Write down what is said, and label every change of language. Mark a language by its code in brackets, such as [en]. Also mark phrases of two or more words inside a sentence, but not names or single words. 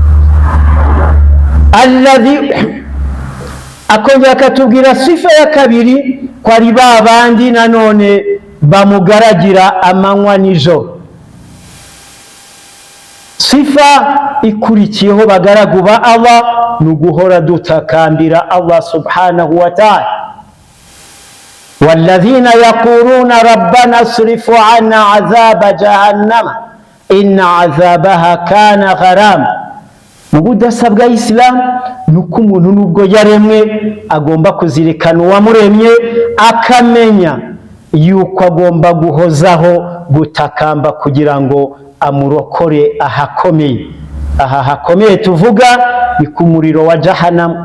[rw] Alladhi, akongera akatubwira sifa ya kabiri ko ari ba bandi nanone bamugaragira amanywa nijoro. Sifa ikurikiyeho bagaragu ba Allah ni uguhora dutakambira Allah [ar] سبحانه وتعالى. والذين يقولون ربنا اصرف عنا عذاب جهنم إن عذابها كان غرام. [rw] mu budasa bwa Isilamu ni uko umuntu nubwo yaremwe agomba kuzirikana uwamuremye, akamenya yuko agomba guhozaho gutakamba kugira ngo amurokore ahakomeye. Aha hakomeye tuvuga ni ku muriro wa Jahannam.